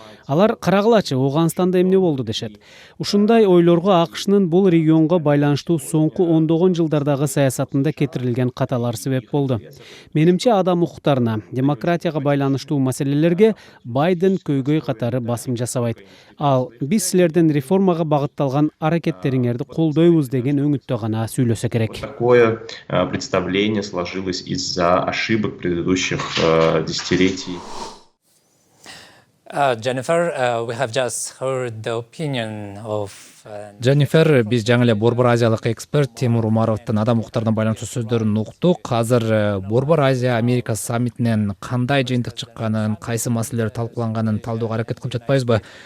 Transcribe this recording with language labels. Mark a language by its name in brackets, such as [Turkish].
[Kyrgyz] Алар карагылачы, Ауганстанда эмне болду дешет. Ушундай ойлорго АКШнын бул регионго байланыштуу соңку ондогон жылдардагы саясатында кетирилген каталар себеп болду. Менимче адам укуктарына, демократияга байланыштуу маселелерге Байден көйгөй катары басым жасабайт. Ал биз силердин реформага багытталган аракеттериңерди колдойбуз деген өңүттө гана сүйлөсө керек. [Russian] Такое представление сложилось из-за ошибок предыдущих десятилетий. [English] Jennifer, we have just heard the opinion of Jennifer, [Kyrgyz] биз жаңы эле Борбор Азиялык эксперт Тимур Умаровдун адам укуктарына байланыштуу сөздөрүн уктук. Азыр Борбор Азия Америка саммитинен кандай жыйынтык чыкканын, кайсы маселелер талкууланганын талдоого аракет кылып жатпайбызбы?